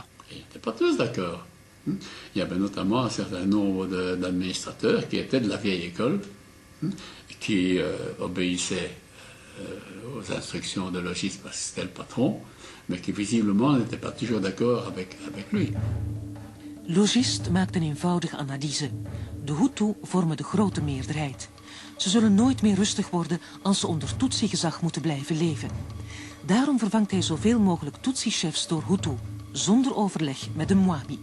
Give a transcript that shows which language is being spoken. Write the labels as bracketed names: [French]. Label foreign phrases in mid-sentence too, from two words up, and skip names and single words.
[French] Ils n'étaient pas tous d'accord. Il y avait notamment un certain nombre d'administrateurs qui étaient de la vieille école, qui obéissaient aux instructions de Logiste parce que c'était le patron, mais qui visiblement n'étaient pas toujours d'accord avec lui. [Dutch] Logist maakt een eenvoudige analyse. De Hutu vormen de grote meerderheid. Ze zullen nooit meer rustig worden als ze onder Tutsi-gezag moeten blijven leven. Daarom vervangt hij zoveel mogelijk Tutsi-chefs door Hutu, zonder overleg met de Mwami.